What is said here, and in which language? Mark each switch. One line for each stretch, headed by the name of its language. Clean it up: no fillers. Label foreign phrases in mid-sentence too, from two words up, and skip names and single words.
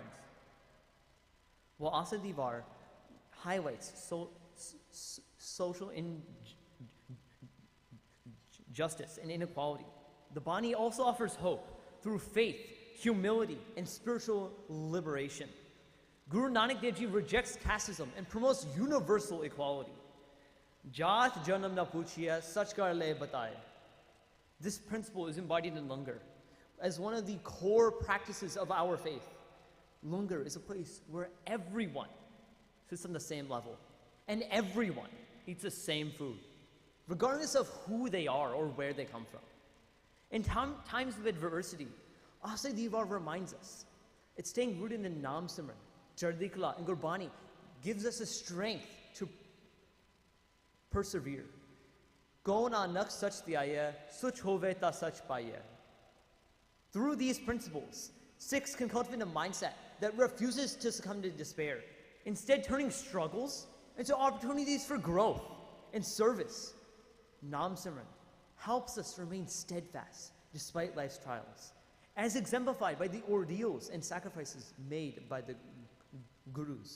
English: While Asli Devar highlights social injustice and inequality, the Bani also offers hope through faith, humility, and spiritual liberation. Guru Nanak Dev Ji rejects casteism and promotes universal equality.
Punjabi: ਜਾਤਿ ਜਨਮੁ ਨ ਪੁਛੀਐ, ਸਚ ਕਰ ਲੈ ਬਤਾਏ.
English: This principle is embodied in Langar as one of the core practices of our faith. Langar is a place where everyone sits on the same level and everyone eats the same food, regardless of who they are or where they come from. In times of adversity, Asli Devar reminds us it's staying rooted in Naam Simran, Chardi Kala, and Gurbani gives us the strength to persevere.
Punjabi: ਗੋ ਨਾਨਕ ਸਚ ਧਿਆਇਆ, ਸੁਚ ਹੋਵੈ ਤਾ ਸਚ ਪਾਇਆ.
English: Through these principles, Sikhs can cultivate a mindset that refuses to succumb to despair, instead turning struggles into opportunities for growth and service. Naam Simran helps us remain steadfast despite life's trials, as exemplified by the ordeals and sacrifices made by the Gurus.